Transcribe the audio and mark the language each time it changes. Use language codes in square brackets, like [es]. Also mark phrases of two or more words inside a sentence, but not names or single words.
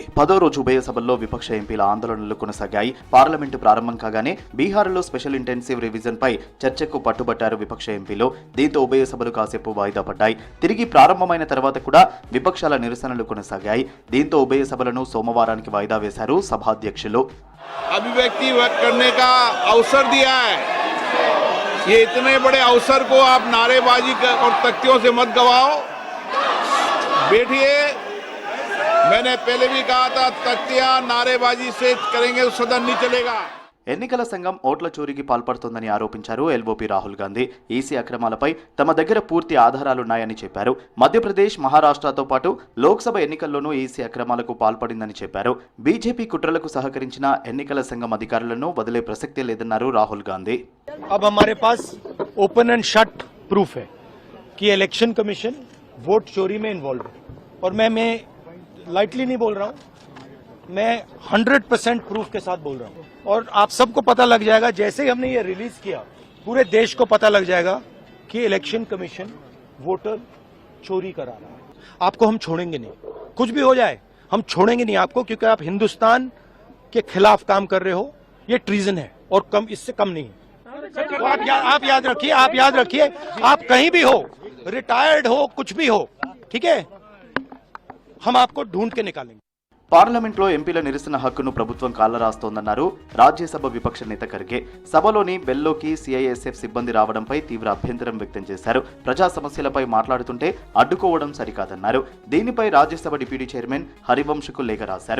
[te] 10వ రోజు ఉభయ సభల్లో విపక్ష ఎంపీల ఆందోళనలు కొనసాగాయి. పార్లమెంటు ప్రారంభం కాగానే బీహార్లో [en] special intensive revision [te] పై చర్చకు పట్టుబట్టారు విపక్ష ఎంపీలు. దీంతో ఉభయ సభలు కాసేపు వాయిదా పడ్డాయి. తిరిగి ప్రారంభమైన తర్వాత కూడా విపక్షాల నిరసనలు కొనసాగాయి. దీంతో ఉభయ సభలను సోమవారానికి వాయిదా వేశారు సభాధ్యక్షులు. [hi] अभिव्यक्ति करने का अवसर दिया है। ये इतने बड़े अवसर को आप नारेबाजी और तख्तियों से मत गवाओ। बैठिए। मैंने पहले भी कहा था तख्तियां नारेबाजी से करेंगे तो सदन नहीं चलेगा। [te] ఎన్నికల సంఘం ఓట్ల చోరీకి పాల్పడుతోందని ఆరోపించారు ఎల్ఓపీ రాహుల్ గాంధీ. ఈసీ అక్రమాలపై తమ దగ్గర పూర్తి ఆధారాలున్నాయని చెప్పారు. మధ్యప్రదేశ్, మహారాష్ట్రతో పాటు లోక్సభ ఎన్నికల్లోనూ ఈసీ అక్రమాలకు పాల్పడిందని చెప్పారు. బీజేపీ కుట్రలకు సహకరించిన ఎన్నికల సంఘం అధికారులను వదిలే ప్రసక్తే లేదన్నారు రాహుల్ గాంధీ. [hi] अब हमारे पास [en] open and shut proof [hi] है कि [en] election commission [hi] वोट चोरी में इन्वॉल्व है और मैं लाइटली नहीं बोल रहा हूं, मैं 100% प्रूफ के साथ बोल रहा हूं और आप सबको पता लग जाएगा जैसे ही हमने ये रिलीज किया पूरे देश को पता लग जाएगा कि [en] election commission [hi] वोटर चोरी करा रहा है। आपको हम छोड़ेंगे नहीं, कुछ भी हो जाए हम छोड़ेंगे नहीं आपको, क्योंकि आप हिंदुस्तान के खिलाफ काम कर रहे हो। ये ट्रीजन है और कम इससे कम नहीं है। तो आप याद रखिए आप कहीं भी हो, रिटायर्ड हो, कुछ भी हो, ठीक है, हम आपको ढूंढ के निकालेंगे. [te] పార్లమెంట్లో ఎంపీల నిరసన హక్కును ప్రభుత్వం కాలరాస్తోందన్నారు రాజ్యసభ విపక్ష నేత ఖర్గే. సభలోని బెల్లోకి సీఐఎస్ఎఫ్ సిబ్బంది రావడంపై తీవ్ర అభ్యంతరం వ్యక్తం చేశారు. ప్రజా సమస్యలపై మాట్లాడుతుంటే అడ్డుకోవడం సరికాదన్నారు. దీనిపై రాజ్యసభ [en] deputy chairman [te] హరివంశ్కు లేఖ రాశారు.